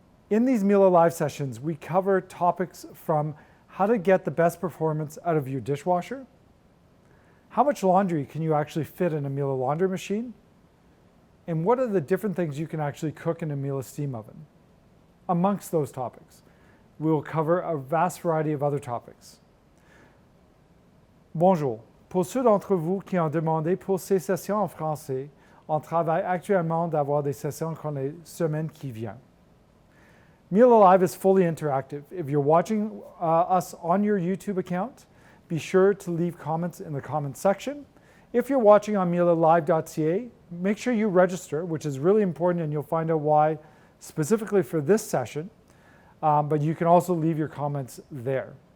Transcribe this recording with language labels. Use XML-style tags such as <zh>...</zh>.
<en>In these Miele Live sessions, we cover topics from how to get the best performance out of your dishwasher, how much laundry can you actually fit in a Miele laundry machine, and what are the different things you can actually cook in a Miele steam oven. Amongst those topics, we will cover a vast variety of other topics.</en> <fr>Bonjour. Pour ceux d'entre vous qui ont demandé pour ces sessions en français, on travaille actuellement d'avoir des sessions dans les semaines qui viennent.</fr> <en>Miele Live is fully interactive. If you're watching us on your YouTube account, be sure to leave comments in the comments section. If you're watching on mielelive.ca, make sure you register, which is really important, and you'll find out why specifically for this session, but you can also leave your comments there.</en>